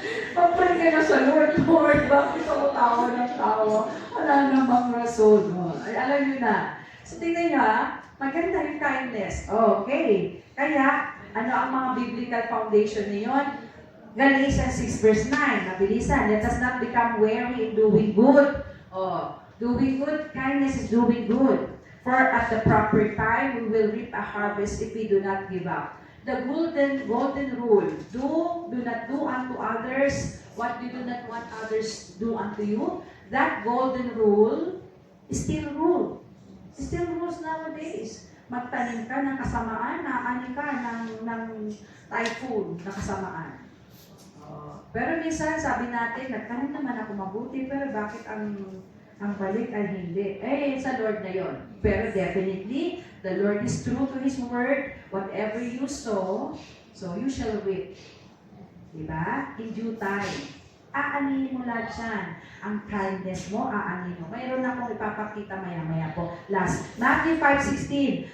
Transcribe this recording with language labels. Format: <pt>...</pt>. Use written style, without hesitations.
<tl>Mag-pray ka na sa Lord. Lord, bakit ako tawa ng tawa? Wala namang rason. Ay, alam niyo na. So, tingnan niyo maganda yung kindness. Okay. Kaya, ano ang mga biblical foundation niyon? Galatians 6 verse 9, mabilisan.</tl> <en>Let us not become weary in doing good. Doing good, kindness is doing good. For at the proper time, we will reap a harvest if we do not give up. The golden rule, do not do unto others what you do not want others do unto you. That golden rule is still rule. Still rules nowadays.</en> <tl>Magtanim ka ng kasamaan, naani ka ng typhoon na kasamaan. Pero minsan, sabi natin, nagtanim naman ako mabuti, pero bakit ang balik ay hindi? Sa Lord na yon.</tl> <en>Pero definitely, the Lord is true to His word. Whatever you sow, so you shall reap. Diba? In due time.</en> <tl>Aanin mo lahat yan. Ang kindness mo, aanin mo. Mayroon akong ipapakita maya-maya po. Last, Matthew 5:16.</tl>